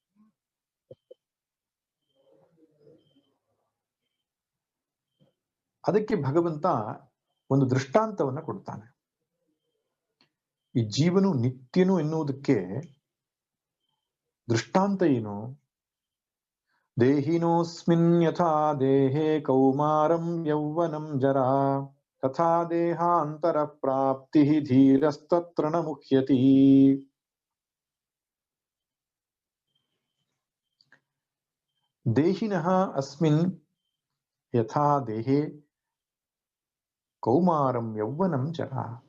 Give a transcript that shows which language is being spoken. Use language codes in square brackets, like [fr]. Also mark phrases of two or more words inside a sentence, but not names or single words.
[kn] ಅದಕ್ಕೆ ಭಗವಂತ ಒಂದು ದೃಷ್ಟಾಂತವನ್ನ ಕೊಡ್ತಾನೆ. ಈ ಜೀವನು ನಿತ್ಯನು ಎನ್ನುವುದಕ್ಕೆ ದೃಷ್ಟಾಂತ ಏನು? [sa] ದೇಹಿನೋಸ್ಮಿನ್ ಯಥಾ ದೇಹೇ ಕೌಮಾರಂ ಯೌವನಂ ಜರಾ ತಥಾ ದೇಹಾಂತರ ಪ್ರಾಪ್ತಿ ಧೀರಸ್ತತ್ರ ನ ಮುಹ್ಯತಿ. ದೇಹಿನಃ ಅಸ್ಮಿನ್ ಯಥಾ ದೇಹೇ ಕೌಮಾರಂ ಯೌವನಂ ಜರಾ.